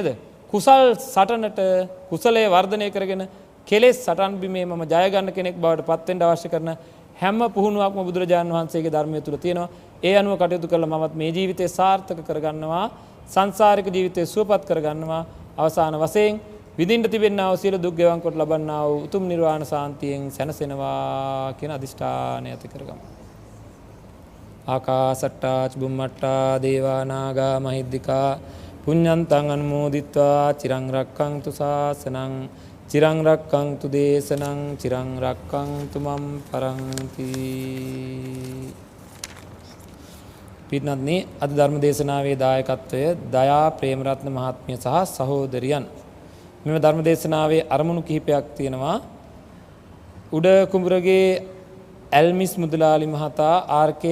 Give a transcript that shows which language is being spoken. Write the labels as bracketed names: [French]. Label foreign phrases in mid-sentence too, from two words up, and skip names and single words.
[Sinhala] කුසල් සටනට කුසලයේ වර්ධනය කරගෙන කෙලෙස් සටන් බිමේ මම ජය ගන්න කෙනෙක් බවට පත් වෙන්න අවශ්‍ය කරන හැම පුහුණුවක්ම බුදුරජාණන් වහන්සේගේ ධර්මයේ තුල තියෙනවා. ඒ අනුව කටයුතු කළා මමත් මේ ජීවිතේ සාර්ථක කරගන්නවා. සංසාරික ජීවිතය සුවපත් කරගන්නවා. අවසාන වශයෙන් විඳින්න තිබෙනා වූ සියලු දුක් ගෙවන් කොට ලබන්නා වූ උතුම් නිර්වාණ සාන්තියෙන් සැනසෙනවා කියන අදිෂ්ඨානය ඇති කරගමු. [Pali] ආකාසට්ටා චුම්මට්ටා දේවා නාග මහිද්దికා පුඤ්ඤන්තං අනුමෝදිත්වා චිරං රක්ඛන්තු ශාසනං චිරං රක්ඛන්තු දේශනං චිරං රක්ඛන්තු මම් පරන්ති. [Sinhala] පින්වත්නි, අද ධර්ම දේශනාවේ දායකත්වය දයා ප්‍රේමරත්න මහත්මිය සහ සහෝදරියන්. මෙම ධර්ම දේශනාවේ අරමුණු කිහිපයක් තියෙනවා. උඩ කුඹුරගේ ඇල්මිස් මුදලාලි මහතා, ආර්.කේ.